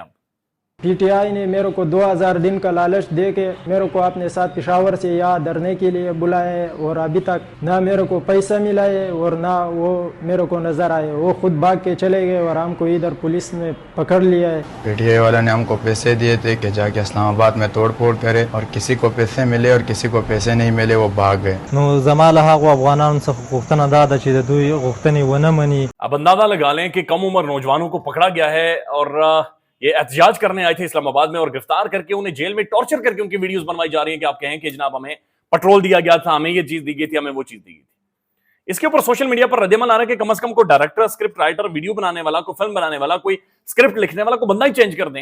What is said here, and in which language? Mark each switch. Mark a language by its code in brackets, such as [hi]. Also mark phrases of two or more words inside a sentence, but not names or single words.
[ur] پی ٹی آئی نے میرے کو 2000 دن کا لالچ دے کے میرے کو اپنے ساتھ پشاور سے یہاں دھرنے کے لیے بلایا ہے، اور ابھی تک نہ میرے کو پیسہ ملا ہے اور نہ وہ میرے کو نظر آئے، وہ خود بھاگ کے چلے گئے اور ہم کو ادھر پولیس نے پکڑ لیا ہے۔ پی ٹی آئی والا نے ہم کو پیسے دیے تھے کہ جا کے اسلام آباد میں توڑ پھوڑ کرے، اور کسی کو پیسے ملے اور کسی کو پیسے نہیں ملے، وہ بھاگ گئے۔ [ps] نو زما له هغو افغانانو څخه غوښتنه دا ده چې د دوی غوښتنې ونه مني۔ [ur] اب اندازہ لگا لیں کہ کم عمر نوجوانوں کو پکڑا گیا ہے اور یہ احتجاج کرنے آئے تھے اسلام آباد میں، اور گرفتار کر کے انہیں جیل میں ٹارچر کر کے ان کی ویڈیوز بنوائی جا رہی ہیں کہ آپ کہیں کہ جناب ہمیں پٹرول دیا گیا تھا، ہمیں یہ چیز دی گئی تھی، ہمیں وہ چیز دی گئی تھی۔ اس کے اوپر [en] social media [ur] پر رد عمل آ رہا ہے کہ کم از کم کوئی ڈائریکٹر، [en] script writer, [ur] ویڈیو بنانے والا، کوئی فلم بنانے والا، کوئی اسکرپٹ لکھنے والا، کوئی بندہ ہی چینج کر دیں۔